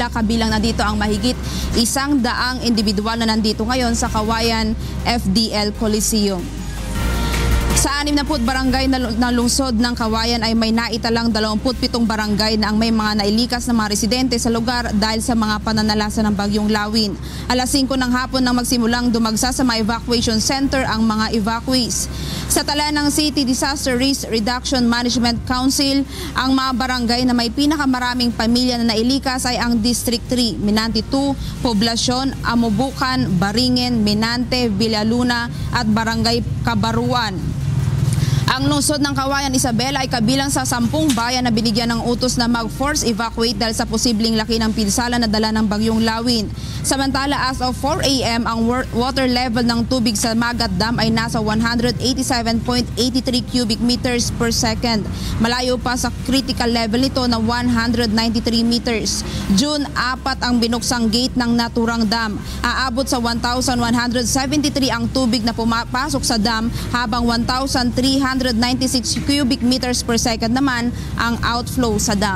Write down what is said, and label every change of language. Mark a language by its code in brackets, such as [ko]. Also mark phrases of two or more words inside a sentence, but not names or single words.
[tl] Kabilang na dito ang mahigit 100 individual na nandito ngayon sa Kawayan FDL Coliseum. Sa 60 barangay na lungsod ng Kawayan ay may naitalang 27 barangay na ang may mga nailikas na mga residente sa lugar dahil sa mga pananalasa ng bagyong Lawin. Alas 5 ng hapon nang magsimulang dumagsa sa mga [en] evacuation center [tl] ang mga evacuees. Sa tala ng City Disaster Risk Reduction Management Council, ang mga barangay na may pinakamaraming pamilya na nailikas ay ang District 3, Minante 2, Poblasyon, Amubukan, Baringen, Minante, Villaluna at Barangay Kabaruan. Ang lungsod ng Kawayan, Isabela ay kabilang sa 10 bayan na binigyan ng utos na mag- [en] force evacuate [tl] dahil sa posibleng laki ng pinsala na dala ng bagyong Lawin. Samantala, [en] as of [tl] 4 a.m., ang [en] water level [tl] ng tubig sa Magat Dam ay nasa 187.83 [en] cubic meters per second. [tl] Malayo pa sa [en] critical level [tl] nito na 193 meters. June 4 ang binuksang gate ng naturang dam. Aabot sa 1,173 ang tubig na pumapasok sa dam habang 1,396 [en] cubic meters per second [tl] naman ang outflow sa dam.